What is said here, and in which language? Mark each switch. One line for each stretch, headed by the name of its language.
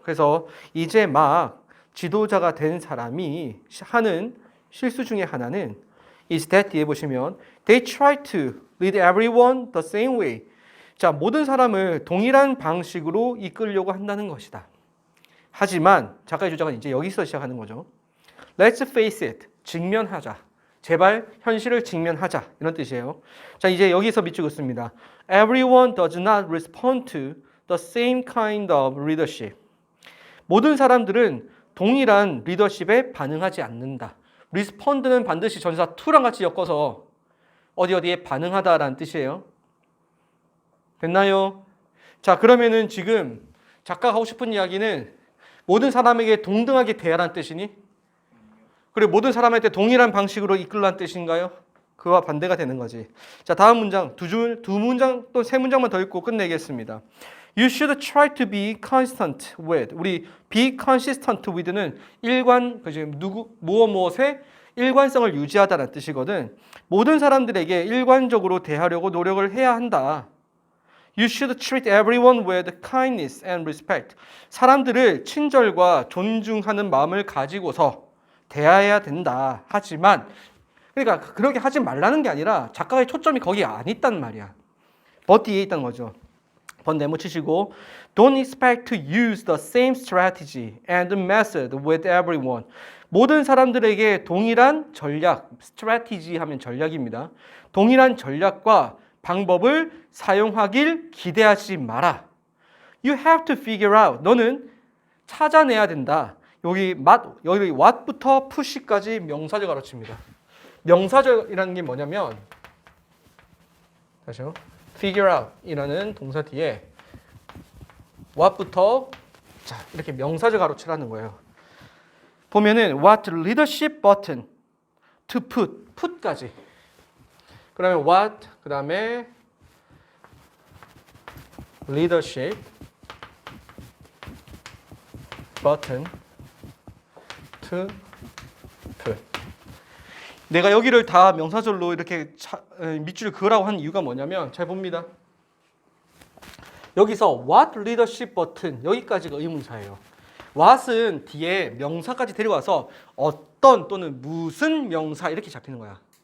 Korean: 그래서 이제 막 지도자가 된 사람이 하는 실수 중에 하나는 is that 뒤에 보시면
English: they try to lead everyone the same way.
Korean: 자, 모든 사람을 동일한 방식으로 이끌려고 한다는 것이다. 하지만 작가의 주장은 이제 여기서 시작하는 거죠.
English: Let's face it.
Korean: 직면하자. 제발 현실을 직면하자 이런 뜻이에요. 자, 이제 여기서 밑줄 긋습니다.
English: Everyone does not respond to the same kind of leadership.
Korean: 모든 사람들은 동일한 리더십에 반응하지 않는다. respond는 반드시 전치사 to랑 같이 엮어서 어디에 반응하다라는 뜻이에요. 됐나요? 자, 그러면은 지금 작가가 하고 싶은 이야기는 모든 사람에게 동등하게 대하라는 뜻이니? 그리고 모든 사람한테 동일한 방식으로 이끌라는 뜻인가요? 그와 반대가 되는 거지. 자, 다음 문장 두 문장 또 세 문장만 더 읽고 끝내겠습니다.
English: You should try to be consistent with.
Korean: 우리 be consistent with는 일관, 무엇에 일관성을 유지하다는 뜻이거든. 모든 사람들에게 일관적으로 대하려고 노력을 해야 한다.
English: You should treat everyone with kindness and respect.
Korean: 사람들을 친절과 존중하는 마음을 가지고서 대해야 된다. 하지만 그러니까 그렇게 하지 말라는 게 아니라 작가의 초점이 거기 안 있단 말이야. but 뒤에 있다는 거죠.
English: but
Korean: 내묻히시고
English: Don't expect to use the same strategy and method with everyone.
Korean: 모든 사람들에게 동일한 전략, strategy 하면 전략입니다. 동일한 전략과 방법을 사용하길 기대하지 마라.
English: You have to figure out.
Korean: 너는 찾아내야 된다. 여기 what부터 push까지 명사절 가르칩니다. 명사절이라는 게 뭐냐면 다시요. figure out 이라는 동사 뒤에 what부터 자, 이렇게 명사절 가로치라는 거예요.
English: 보면은 what leadership button to put까지. 그러면 what 그다음에 leadership button to put.
Korean: 내가 여기를 다 명사절로 이렇게 밑줄을 그으라고 한 이유가 뭐냐면 잘 봅니다. 여기서 what leadership button 여기까지가 의문사예요. what은 뒤에 명사까지 데려와서 어떤 또는 무슨 명사 이렇게 잡히는 거야.